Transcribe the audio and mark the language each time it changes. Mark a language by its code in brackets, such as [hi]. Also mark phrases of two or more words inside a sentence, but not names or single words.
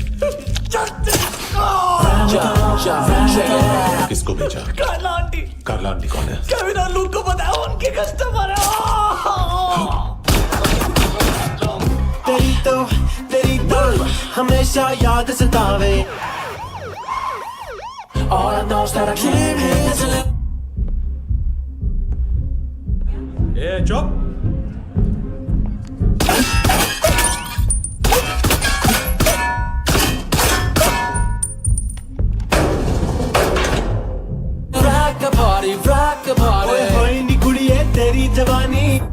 [hi] किसको भेजा? कार्ला आंटी कौन है? केविन और लूक को बताओ, उनके कस्टमर है। [pa] ਤੇਰੀ ਤੋ ਹਮੇਸ਼ਾ ਯਾਦ ਸਤਾਵੇ। [en] All I know is that I came here to live. [hi] ए चुप। [en] rock a party। [pa] ਹੋਏ ਨੀ ਕੁੜੀਏ ਤੇਰੀ ਜਵਾਨੀ।